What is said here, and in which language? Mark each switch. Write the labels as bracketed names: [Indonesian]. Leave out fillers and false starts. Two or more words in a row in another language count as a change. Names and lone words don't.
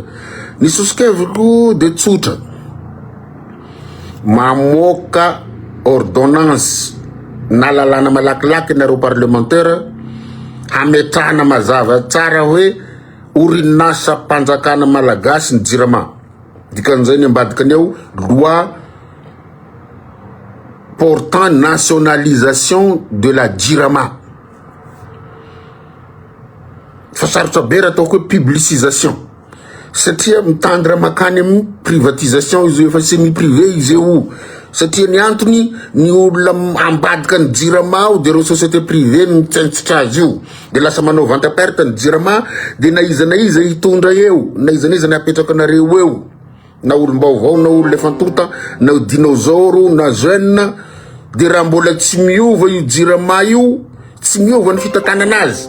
[Malagasy] Ny sosikevriko de tsotra, mamoka ordonnance na lalana malakilaky nareo parlementaire hametrahana mazava tsara hoe orinasa mpanjakana malagasy ny jirama. Dikan'izay ny ambadikany ao [French] loi portant nationalisation de la jirama. [Malagasy] Fa sarotra be raha ataoko hoe publicisation, satria mitandra makany amin'ny privatisation izy io, efa [French] semi privé [Malagasy] izy io, satria ny antony ny olona ambadika ny jirama ao de reo [French] société privé [Malagasy] mitsentsitra azy io, de lasa manao [French] vente perte [Malagasy] ny jirama, de na iza hitondra eo, na iza ny apetraka nareo eo, na olom-baovao, na olo lefa ntota, na dinosaure, na jeune, de raha mbola tsy miova io jirama io, tsy miova ny fitantanana azy.